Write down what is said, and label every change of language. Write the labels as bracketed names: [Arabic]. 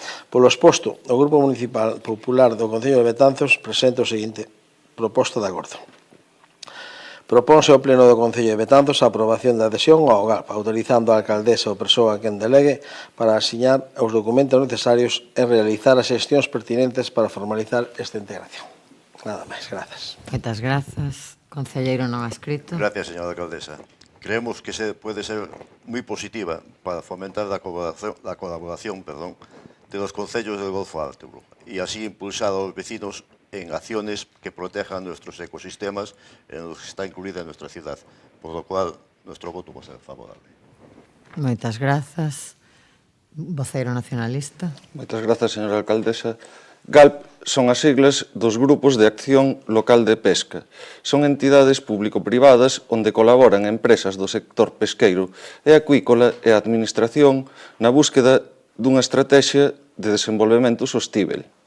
[Galician] Polo exposto, o Grupo Municipal Popular do Concello de Betanzos presenta o seguinte proposta de acordo. Proponse ao Pleno do Concello de Betanzos a aprobación da adhesión ao GALP, autorizando a alcaldesa ou persoa a quen delegue para asiñar os documentos necesarios e realizar as xestións pertinentes para formalizar esta integración. Nada máis, grazas. Moitas grazas. Concelleiro non adscrito. [Spanish] Gracias, señora alcaldesa. Creemos que puede ser moi positiva para fomentar la colaboración de los concellos del Golfo Alto y así impulsar a los vecinos en acciones que protejan nuestros ecosistemas en los que está incluida nuestra ciudad, por lo cual nuestro voto va a ser favorable. [Galician] Moitas grazas. Voceiro nacionalista. Moitas grazas, señora alcaldesa. GALP son as siglas dos Grupos de Acción Local de Pesca. Son entidades público-privadas onde colaboran empresas do sector pesqueiro e acuícola e a administración na búsqueda dunha estrategia de desenvolvemento sostíbel.